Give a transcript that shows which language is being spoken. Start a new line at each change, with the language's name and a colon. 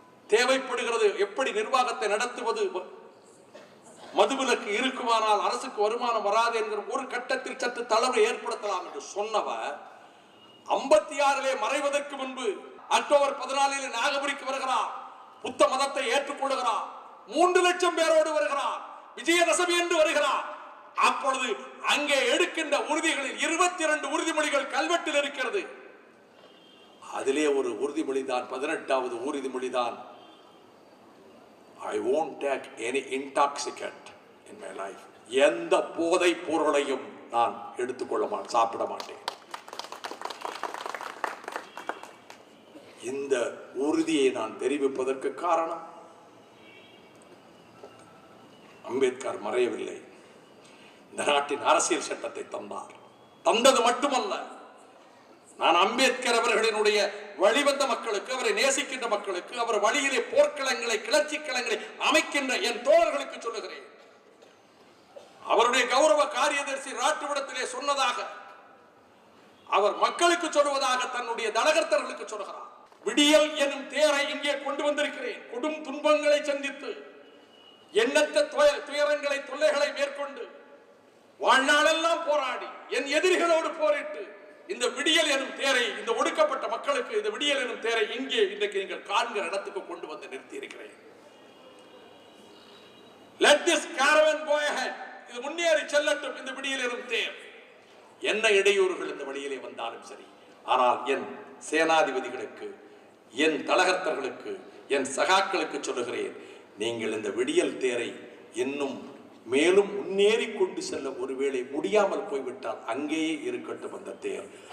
Tamil: தேவைப்படுகிறது, எப்படி நிர்வாகத்தை நடத்துவது, மதுவிலக்கு இருக்குமானால் அரசுக்கு வருமானம் வராது என்கிற ஒரு கட்டத்தில் சற்று தளர்வை ஏற்படுத்தலாம் என்று சொன்னவர் 56 மறைவதற்கு முன்பு அக்டோபர் 14 நாகபுரிக்கு வருகிறார். புத்த மதத்தை ஏற்றுக்கொள்கிறார். 3 லட்சம் பேரோடு வருகிறார். விஜயதசமி என்று வருகிறார். அப்பொழுது அங்கே எடுக்கின்ற உறுதிகளில் 22 உறுதிமொழிகள் கல்வெட்டில் இருக்கிறது. அதிலே ஒரு உறுதிமொழி தான் 18வது உறுதிமொழி தான்,
English: I won't take any intoxicant in my life.
Tamil: எந்த போதை பொருளையும் நான் எடுத்துக்கொள்ள சாப்பிட மாட்டேன். இந்த உறுதியை நான் தெரிவிப்பதற்கு காரணம், அம்பேத்கர் மறையவில்லை. இந்த நாட்டின் அரசியல் சட்டத்தை தந்தார். தந்தது மட்டுமல்ல, நான் அம்பேத்கர் அவர்களினுடைய வழிவந்த மக்களுக்கு, அவரை நேசிக்கின்ற மக்களுக்கு, அவர் வழியிலே போர்க்களங்களை, கிளர்ச்சி களங்களை அமைக்கின்ற என் தோழர்களுக்கு சொல்லுகிறேன், அவருடைய கௌரவ காரியதர்சி ராட்டுவிடத்திலே சொன்னதாக அவர் மக்களுக்கு சொல்வதாக தன்னுடைய தலகர்த்தர்களுக்கு சொல்கிறார். விடியல் எனும் தேரை இங்கே கொண்டு வந்திருக்கிறேன். கொடும் துன்பங்களை சந்தித்து, எண்ணற்ற துயரங்களை, தொல்லைகளை மேற்கொண்டு, வாழ்நாளெல்லாம் போராடி, என் எதிரிகளோடு போரிட்டு, இந்த விடியல் எனும் தேரை, இந்த ஒடுக்கப்பட்ட மக்களுக்கு இந்த விடியல் எனும் தேரை இங்கே இன்றைக்கு நீங்கள் காண்கிற இடத்துக்கு கொண்டு வந்து நிறுத்தி இருக்கிறேன்.
English: Let this caravan go ahead.
Tamil: இது முன்னேறி செல்லட்டும் இந்த விடியல் எனும் தேர். என்ன இடையூறுகள் இந்த வழியிலே வந்தாலும் சரி, ஆனால் என் சேனாதிபதிகளுக்கு, என் தலகர்த்தர்களுக்கு, என் சகாக்களுக்கு சொல்லுகிறேன், நீங்கள் இந்த விடியல் தேரை இன்னும் மேலும் முன்னேறி கொண்டு செல்ல ஒருவேளை முடியாமல் போய்விட்டால் அங்கேயே இருக்கட்டும் அந்த தேர்.